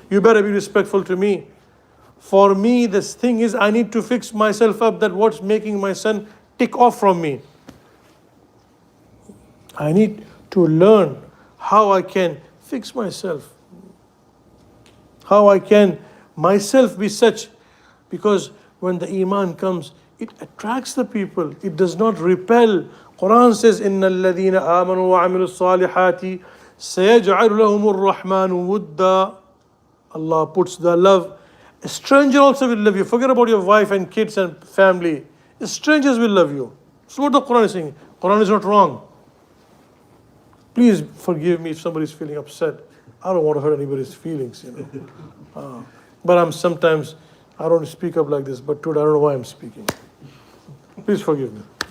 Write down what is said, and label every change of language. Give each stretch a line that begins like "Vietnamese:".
English: You better be respectful to me. For me, this thing is I need to fix myself up that what's making my son tick off from me. I need to learn how I can fix myself. How I can myself be such. Because when the iman comes, it attracts the people. It does not repel. Quran says,
Arabic: إِنَّ الَّذِينَ آمَنُوا وَعَمِلُوا الصَّالِحَاتِ سَيَجْعَلُ لَهُمُ الرَّحْمَنُ وُدًّا.
English: Allah puts the love. A stranger also will love you. Forget about your wife and kids and family. Strangers will love you. That's what the Quran is saying. Quran is not wrong. Please forgive me if somebody is feeling upset. I don't want to hurt anybody's feelings, But sometimes I don't speak up like this, but today I don't know why I'm speaking. Please forgive me.